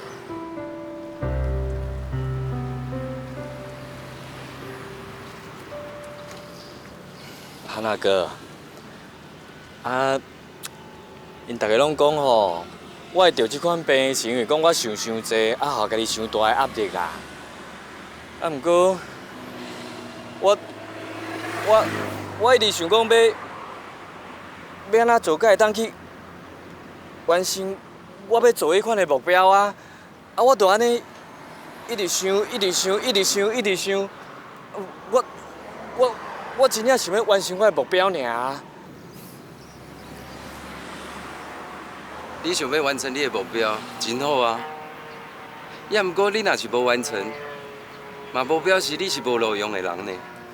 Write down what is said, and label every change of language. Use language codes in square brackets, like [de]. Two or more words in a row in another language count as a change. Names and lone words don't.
[nan] 汉娜哥，因大家拢讲吼，我会得这款病是因为讲我想伤济，互家己伤大的压力啦。毋过，我一直想讲要安怎做，才会当去完成我要做迄款的目标啊！我就安尼一直想，我真正想要完成我的目标尔。你想要完成你的目标，真好啊！也毋过你若是无完成，嘛无表示你是无路用的人呢。